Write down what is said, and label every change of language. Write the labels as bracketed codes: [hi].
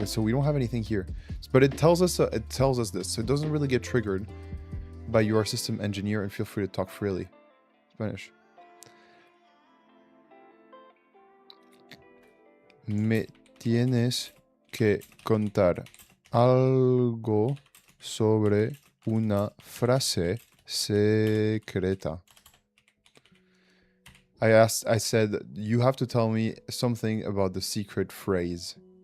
[en] So we don't have anything here. But it tells us this. So it doesn't really get triggered by your system engineer, and feel free to talk freely. Spanish. [es] Me tienes que contar algo sobre una frase secreta. [en] I said, you have to tell me something about the secret phrase.